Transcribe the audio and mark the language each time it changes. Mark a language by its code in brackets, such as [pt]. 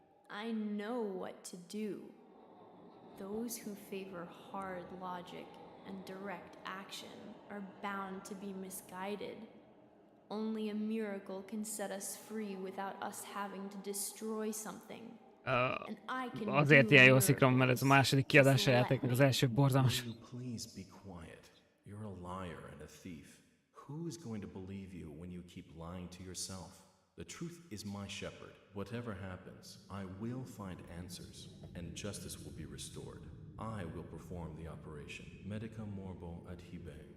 [en] I know what to do. Those who favor hard logic and direct action are bound to be misguided. Only a miracle can set us free without us having to destroy something. [hu] Azért ilyen jó a szikrom, mert ez a második kiadása a játéknak, az első borzalmas. [en] Please be quiet. You're a liar and a thief. Who is going to believe you when you keep lying to yourself? The truth is my shepherd. Whatever happens, I will find answers, and justice will be restored. I will perform the operation. [la] Medica morbo ad hibe.